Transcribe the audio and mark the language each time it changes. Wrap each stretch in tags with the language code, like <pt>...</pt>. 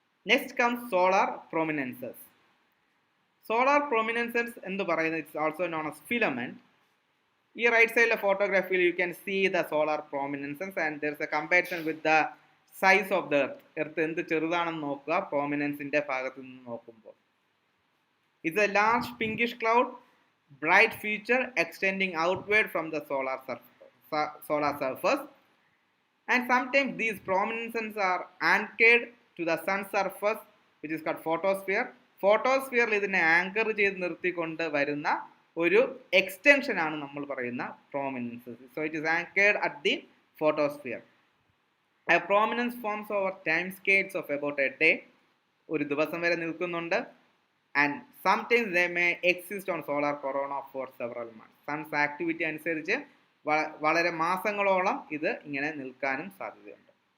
<en>Next comes solar prominences. Solar prominences</en> <ml>എന്ന് പറയുന്നത്</ml> <en>It's also known as filament.</en> <ml>ഈ റൈറ്റ് സൈഡിലെ ഫോട്ടോഗ്രാഫിയിൽ</ml> <en>you can see the solar prominences and there is a comparison with the size of the earth</en> <ml>എന്ത് ചെറുതാണെന്ന് നോക്കുക പ്രോമിനൻസിൻ്റെ ഭാഗത്ത് നിന്ന് നോക്കുമ്പോൾ.</ml> <en>It's a large pinkish cloud, bright feature extending outward from the solar surface, and sometimes these prominences are anchored to the sun surface which is called photosphere.</en> <ml>ഫോട്ടോസ്ഫിയറിൽ ഇതിനെ anchor ചെയ്ത് നിർത്തിക്കൊണ്ട് വരുന്ന ഒരു എക്സ്റ്റൻഷൻ ആണ് നമ്മൾ പറയുന്ന prominence.</ml> <en>So it is anchored at the photosphere. A prominence forms over time scales of about a day.</en> <ml>ഒരു ദിവസം വരെ നിൽക്കുന്നുണ്ട്.</ml> <en>And sometimes they may exist on solar corona for several months.</en> <ml>Sons activity അനുസരിച്ച് വളരെ മാസങ്ങളോളം ഇത് ഇങ്ങനെ നിൽക്കാനും സാധ്യതയുണ്ട്.</ml>